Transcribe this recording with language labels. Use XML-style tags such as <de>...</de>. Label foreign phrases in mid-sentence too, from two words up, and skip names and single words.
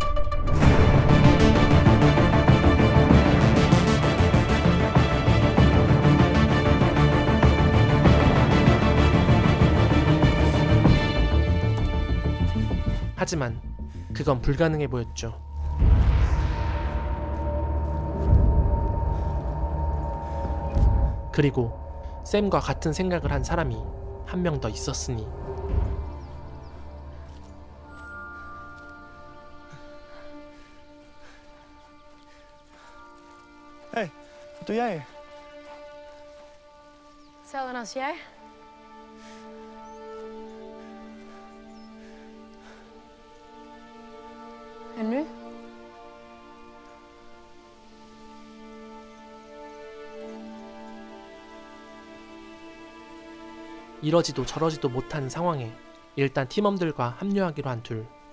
<ko>하지만 그건 불가능해 보였죠. 그리고 샘과 같은 생각을 한 사람이 한 명 더 있었으니.</ko> <nl>Hé, wat doe jij hier? Hetzelfde als jij. En nu?</nl> <ko>이러지도 저러지도 못한 상황에 일단 팀원들과 합류하기로 한 둘.</ko>